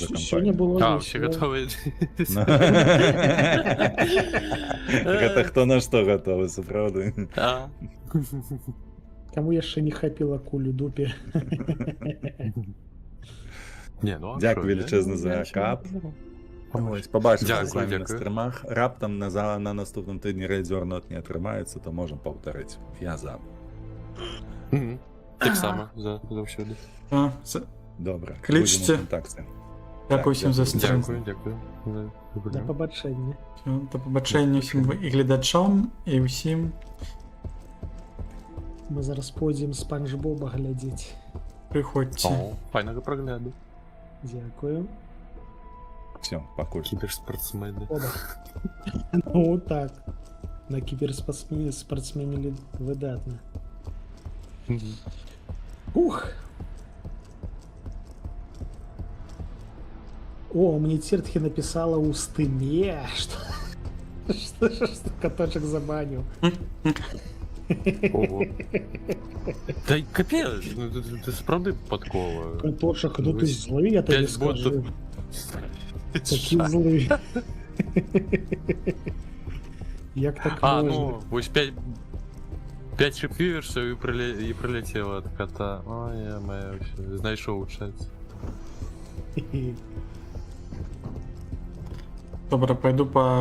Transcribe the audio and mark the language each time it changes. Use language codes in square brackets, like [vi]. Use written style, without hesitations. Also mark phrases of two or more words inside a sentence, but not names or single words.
[be] Сёння кампанію. было А, весела. ўсе гатовыя. Гэта хто на што гатовы, сапраўды. А. Каму яшчэ не хапіла кулю дупе. Не, ну, а Дзякуй [uk] шо, [be] велічэзна [uk] я- [be] за [uk] я ще кап. не казав. Ось, побачимося Дякую, з вами на дякую. [be] стрімах. Раптам на наступному тижні рейдзернот не атрымаецца, то можем паўтарыць. Я за. Мгм. Так само, заўсёды. А, Добра. Клічце. Будзем у контакце. [uk] Дякую Так, всім за дякую. стрім. Дякую, дякую. за [be] Да гульню. пабачэння. [ru] Всё, [uk] до побачення всім і глядачам, і усім. [be] Мы зараз пойдзем Спанч Боба глядзець. [uk] Приходьте. [be] О, файнага прагляду. Дзякую. Все, пакуль. [uk] Кіберспортсмени. Оба. Ну так. [be] На кіберспортсмене выдатна. Мгм. Ух. [ru] О, мне Тертхи написала у стыме, что каточек забанил. Ого. [uk] Та й капець, ну ти справді подкова. [ru] Катошек, ну ты злый, я тебе 5 скажу. ботов. Такие злые. [uk] Як так А, [ru] можно? [uk] ну, ось 5 шипвіверсів і прилетіло від кота. Ой, я моя вообще, знайшов у чаті. Добре, пойду по